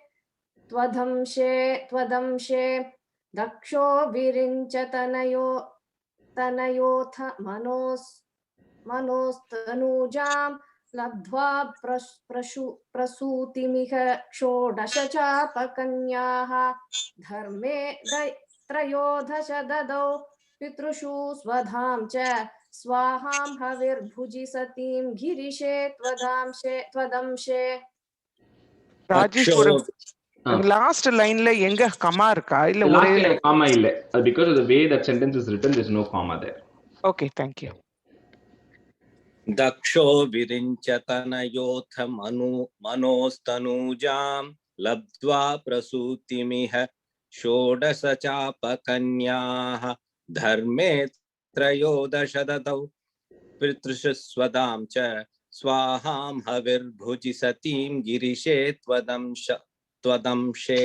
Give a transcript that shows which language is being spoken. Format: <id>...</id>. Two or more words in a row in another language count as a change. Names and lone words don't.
<sa>Twadamshe Daksho Virincha Tanayotha Manostanujam Labdva Prasutimiha Shodasha Chapa Kanyaha Dharme Trayodasha Dadau Pitrushu Swadham Cha Swaham Havir Bhuji Satim Girishe Twadamshe.</sa> <ta>ராஜேஷ் ஒரு</ta> <en>last lineல</en> <ta>எங்க கமா இருக்கா இல்ல ஒரே comma illa,</ta> <en>because of the way that sentence is written, there's no comma there. Okay, thank you.</en> <sa>Daksho Virincha Tanayotha Manostanujam Labdva Prasutimiha Shodasa Chapa Kanyaha Dharme Trayodasha Dadau Pitrushu Swadam Cha Swaham Havir Bhuji Satim Girishe Twadamshe.</sa>